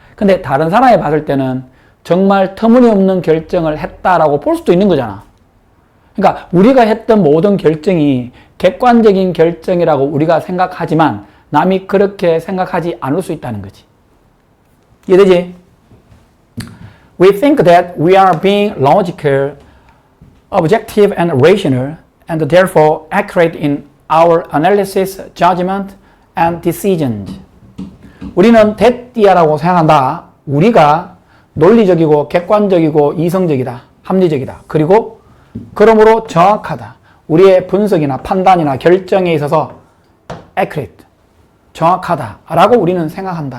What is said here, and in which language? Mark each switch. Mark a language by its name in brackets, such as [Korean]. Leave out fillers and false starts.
[Korean] 근데 다른 사람이 봤을 때는 정말 터무니없는 결정을 했다라고 볼 수도 있는 거잖아. 그러니까 우리가 했던 모든 결정이 객관적인 결정이라고 우리가 생각하지만 남이 그렇게 생각하지 않을 수 있다는 거지. 이해되지? [English] We think that we are being logical, objective and rational and therefore accurate in our analysis, judgment and decisions. [Korean] 우리는 대띠아라고 생각한다. 우리가 논리적이고 객관적이고 이성적이다. 합리적이다. 그리고 그러므로 정확하다. 우리의 분석이나 판단이나 결정에 있어서 accurate, 정확하다라고 우리는 생각한다.